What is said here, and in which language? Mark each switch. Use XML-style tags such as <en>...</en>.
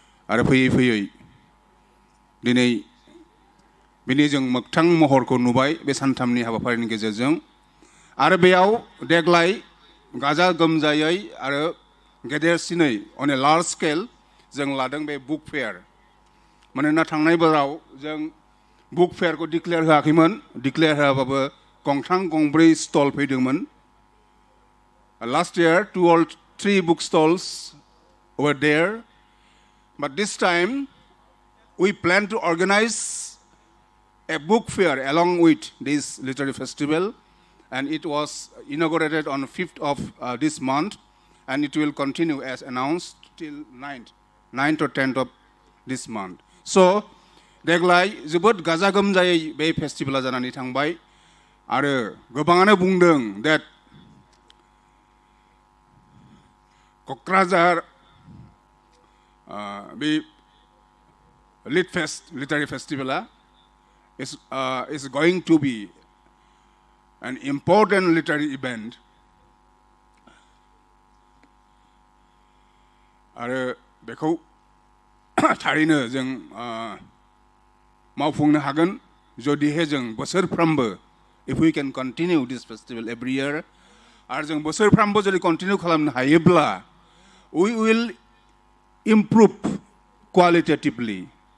<brx>आरो फैयै फैयै दिनै बिनि जों मोगथां महरखौ नुबाय बे सानथामनि हाबाफारिनि गेजेरजों। आरो बेयाव देग्लाय गाजा गोमजायै आरो गेदेरसिनै</brx> <en>on a large scale</en> <brx>जों लादों बे बुक फेयार। मानोना थांनाय बोसोराव जों बुक फेयारखौ डिक्लेयार होआखैमोन। डिक्लेयार होआबाबो गंथाम गंब्रै स्टल फैदोंमोन।</brx> <en>Last year, 2 or 3 book stalls were there, but this time we plan to organize a book fair along with this literary festival, and it was inaugurated on 5th of this month, and it will continue as announced till 9th or 10th of this month.</en> <brx>So, देग्लाय जोबोद गाजा गोमजायै बे फेस्टिभेला जानानै थांबाय। आरो गोबाङानो बुंदों</brx> <en>that Kokrajhar बे literary festival is going to be an important literary event.</en> <brx>आरो बेखौ थारैनो जों मावफुंनो हागोन जुदिहे जों बोसोरफ्रामबो</brx> <en>if we can continue this festival every year,</en> <brx>आरो जों बोसोरफ्रामबो जुदि कन्टिनिउ खालामनो हायोब्ला</brx> <en>we will improve qualitatively.</en>